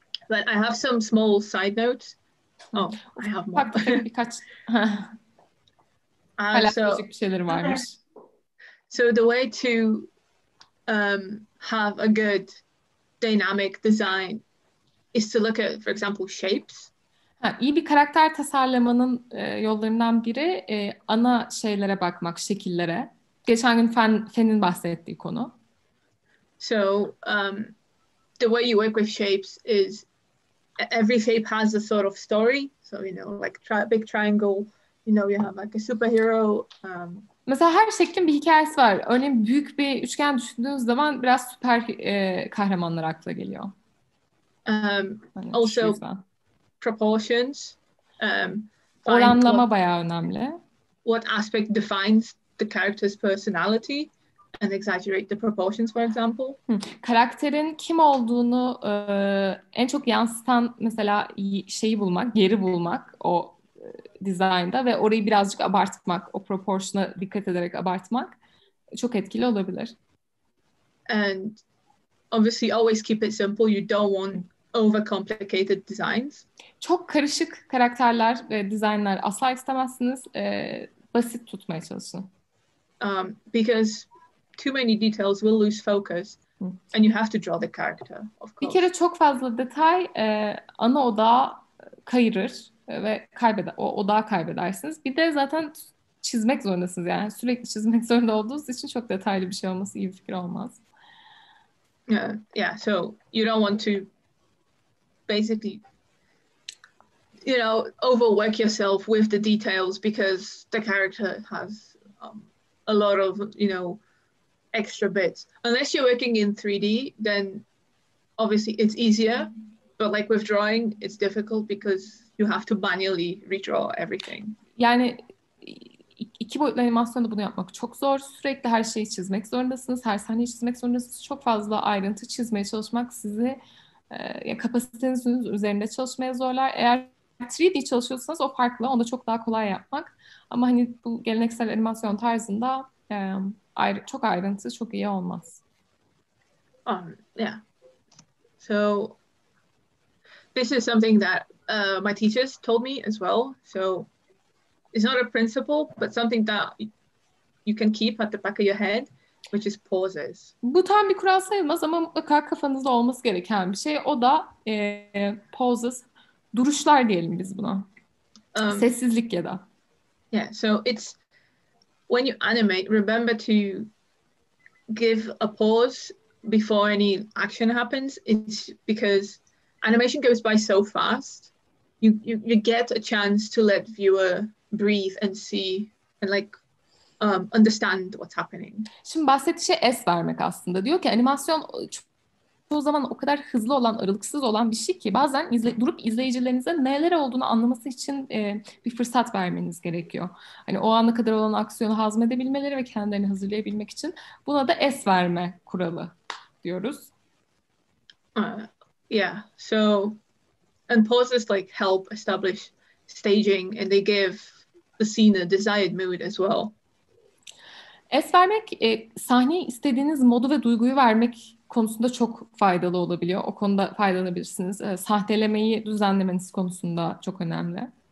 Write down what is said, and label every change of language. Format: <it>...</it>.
<en>But I have some small side notes. Oh, I have more.</en> <tr>Birkaç hala bir şeyler varmış.</tr> <en>So the way to have a good dynamic design is to look at, for example, shapes.</en> <tr>İyi bir karakter tasarlamanın yollarından biri ana şeylere bakmak, şekillere. Geçen gün Fen'in bahsettiği konu.</tr> <en>So the way you work with shapes is every shape has a sort of story. So, like big triangle, you have like a superhero.</en> <tr>Mesela her şeklin bir hikayesi var. Örneğin büyük bir üçgen düşündüğünüz zaman biraz süper kahramanlar akla geliyor.</tr> <en>Also proportions.</en> <tr>Oranlama bayağı önemli.</tr> <en>What aspect defines the character's personality and exaggerate the proportions, for example.</en> <tr>Karakterin kim olduğunu en çok yansıtan mesela şeyi bulmak, yeri bulmak o dizaynda ve orayı birazcık abartmak, o proportiona dikkat ederek abartmak çok etkili olabilir.</tr> <en>And obviously always keep it simple. You don't want overcomplicated designs.</en> <tr>Çok karışık karakterler ve dizaynlar asla istemezsiniz. Basit tutmaya çalışın.</tr> <en>Because too many details will lose focus and you have to draw the character, of course.</en> <tr>Bir kere çok fazla detay ana odağı kayırır ve o odağı kaybedersiniz. Bir de zaten çizmek zorundasınız yani. Sürekli çizmek zorunda olduğunuz için çok detaylı bir şey olması iyi bir fikir olmaz. Yeah, so you don't want to basically overwork yourself with the details because the character has a lot of extra bits. Unless you're working in 3D, then obviously it's easier, but like with drawing it's difficult because you have to manually redraw everything. Yani 2 boyutlu animasyonda bunu yapmak çok zor. Sürekli her şeyi çizmek zorundasınız. Her sahneyi çizmek zorundasınız. Çok fazla ayrıntı çizmeye çalışmak sizi kapasitenizin üzerinde çalışmaya zorlar. Eğer 3D çalışıyorsanız o farklı. Onu da çok daha kolay yapmak. Ama hani bu geleneksel animasyon tarzında çok ayrıntı çok iyi olmaz.</tr> <en>Yeah. So this is something that my teachers told me as well. So it's not a principle, but something that you can keep at the back of your head, which is pauses.</en> <tr>Bu tam bir kural sayılmaz ama mutlaka kafanızda olması gereken bir şey. O da pauses, duruşlar diyelim biz buna. Sessizlik ya da.</tr> <en>Yeah, so it's when you animate, remember to give a pause before any action happens. It's because animation goes by so fast. You get a chance to let viewer breathe and see and like understand what's happening.</en> <tr>Şimdi bahsettiği şey es vermek aslında. Diyor ki animasyon çoğu zaman o kadar hızlı olan, aralıksız olan bir şey ki bazen durup izleyicilerinize neler olduğunu anlaması için bir fırsat vermeniz gerekiyor. Hani o ana kadar olan aksiyonu hazmedebilmeleri ve kendilerini hazırlayabilmek için buna da es verme kuralı diyoruz.</tr> <en>Yeah, so and pauses like help establish staging and they give the scene a desired mood as well.</en> <tr>Es vermek sahneye istediğiniz modu ve duyguyu vermek konusunda çok faydalı olabiliyor. O konuda faydalanabilirsiniz. Sahtelemeyi düzenlemeniz konusunda çok önemli.</tr>